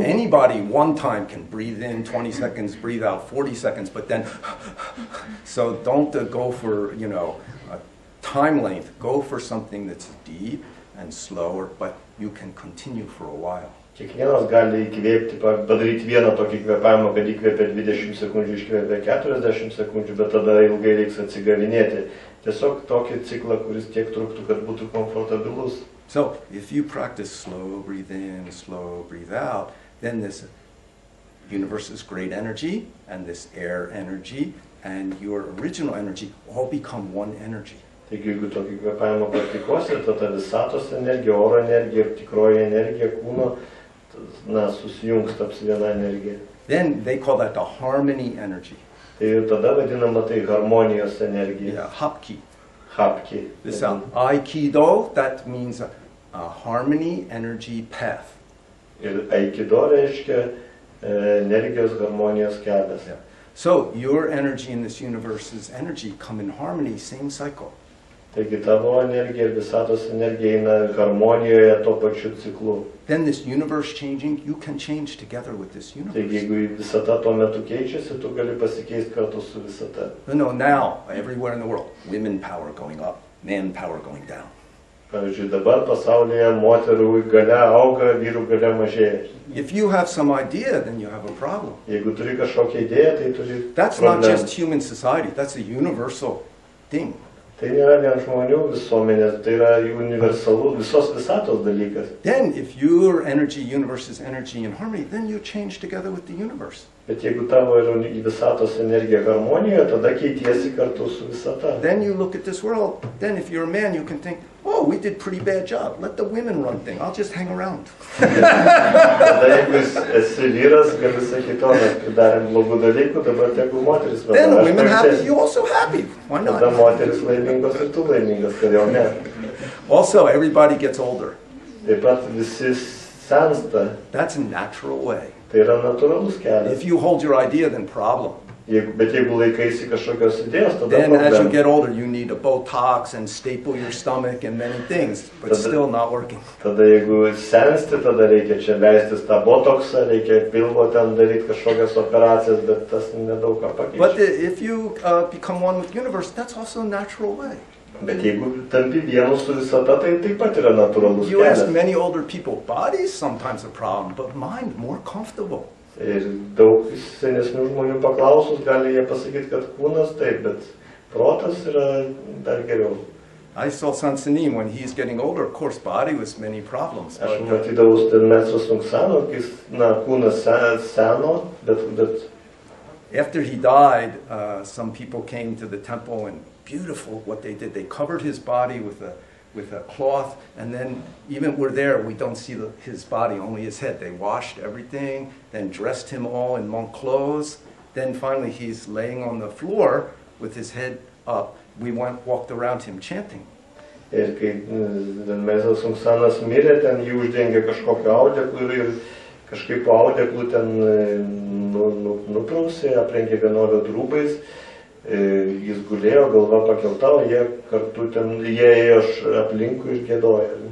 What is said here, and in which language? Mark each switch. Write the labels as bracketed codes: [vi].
[en] Anybody one time can breathe in 20 seconds, breathe out 40 seconds, but then, so don't go for, you know, a time length. Go for something that's deep and slower, but you can continue for a while. [lt] Kiekvienas gali įkvėpti, padaryti vieną tokį kvėpavimą, kad įkvėpė 20 sekundžių, iškvėpė 40 sekundžių, bet tada ilgai reiks atsigavinėti. Tiesiog tokį ciklą, kuris tiek truktų, kad būtų komfortabilus. [en] So, if you practice slow breathe in, slow breathe out, then this universe is great energy, and this air energy, and your original energy all become one energy. [lt] Taigi, jeigu tokį kvėpavimą praktikuosite, tada visatos energija, oro energija ir tikroji energija kūno susijungs, taps viena energija. [en] Then they call that the harmony energy. [lt] Tai tada vadinama tai harmonijos energija. [en] Yeah, hapki. [ko] Hapki. [en] This aikido, that means a harmony energy path. [lt] Ir aikido reiškia energijos harmonijos kelias. [en] Yeah. So your energy in this universe's energy come in harmony, same cycle. [lt] Taigi tavo energija ir visatos energija eina harmonijoje tuo pačiu ciklu. [en] Then this universe changing, you can change together with this universe. [lt] Taigi jeigu visata tuo metu keičiasi, tu gali pasikeisti kartu su visata. [en] No, now, everywhere in the world, women power going up, man power going down. [lt] Pavyzdžiui, dabar pasaulyje moterų galia auga, vyrų galia mažėja. [en] If you have some idea, then you have a problem. [lt] Jeigu turi kažkokią idėją, tai turi [en] That's not just human society, that's a universal thing. [lt] Tai nėra vien žmonių visuomenės, tai yra universalų, visos visatos dalykas. [en] Then, if your energy, universe's energy in harmony, then you change together with the universe. [lt] Bet jeigu tavo yra visatos energija harmonijoje, tada keitiesi kartu su visata. [en] Then you look at this world, then if you're a man, you can think, oh, we did pretty bad job, let the women run thing, I'll just hang around. [lt] Tada jeigu esi vyras, gali sakyti, o mes pridarėm blogų dalykų, dabar tegu moteris vadina. [en] Then the women happy, you also happy, why not? [lt] Tada moteris laimingos ir tu laimingas, kodėl ne? [en] Also, everybody gets older. [lt] Taip pat visi sensta. [en] That's a natural way. [lt] Tai yra natūralus kelias. [en] If you hold your idea, then problem. [lt] Bet jeigu laikaisi kažkokios idėjos, tada [en] Then as you [lt] problema. [en] get older, you need a Botox and staple your stomach and many things, but still not working. [lt] Tada jeigu sensti, tada reikia čia leistis tą botoksą, reikia pilvo ten daryti kažkokias operacijas, bet tas nedaug ką pakeičia. [en] But if you become one with the universe, that's also a natural way. [lt] Bet jeigu tampi vienu su visata, tai taip pat yra natūralus [en] You ask [lt] kelias. [en] many older people, body's sometimes a problem, but mind more comfortable. [lt] Ir daug senesnių žmonių paklausus gali jie pasakyti, kad kūnas taip, bet protas yra dar geriau. [en] I saw Sunim when he's getting older, of course, body was many problems. [lt] Aš [en] But, [lt] matydavau ten Metro Sunksano, kai kūnas seno, bet [en] after he died, some people came to the temple and beautiful what they did. They covered his body with a cloth, and then even we're there, we don't see his body, only his head. They washed everything, then dressed him all in monk clothes. Then finally he's laying on the floor with his head up. We walked around him chanting. [lt] Ir kai Metro Sunksanas mirė, ten jį uždengė kažkokio audeklų ir kažkaip po audeklų ten nuprausė, aprengė vienuolio rūbais. Jis gulėjo, galva pakelta, o jie kartu ten, jie ėjo aplinkui ir gėdojo.